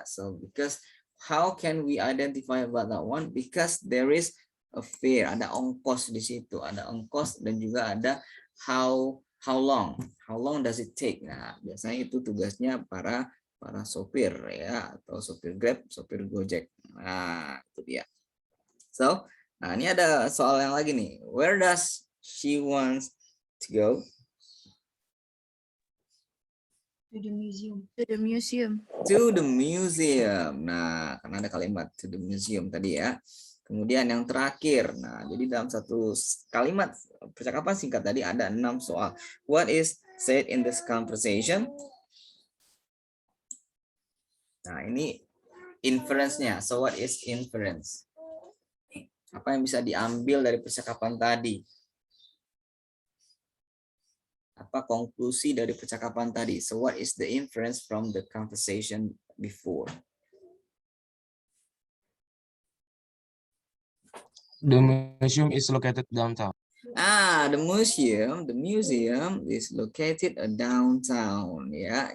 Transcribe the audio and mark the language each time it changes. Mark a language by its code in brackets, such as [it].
[en] So, because how can we identify about that one? Because there is a fare, [id] ada ongkos di situ. Ada ongkos dan juga ada [en] how long does it take. [id] Nah, biasanya itu tugasnya para sopir ya, atau sopir Grab, sopir Gojek. Nah, itu dia. So, nah ini ada soal yang lagi nih. [en] Where does she wants to go? To the museum. To the museum. To the museum. [id] Nah, karena ada kalimat to the museum tadi ya. Kemudian yang terakhir, nah jadi dalam satu kalimat percakapan singkat tadi ada 6 soal. [en] What is said in this conversation? [id] Nah ini inference-nya. [en] So what is inference? [id] Apa yang bisa diambil dari percakapan tadi? Apa konklusi dari percakapan tadi? [en] So what is the inference from the conversation before? The museum is located downtown. The museum is located downtown ya.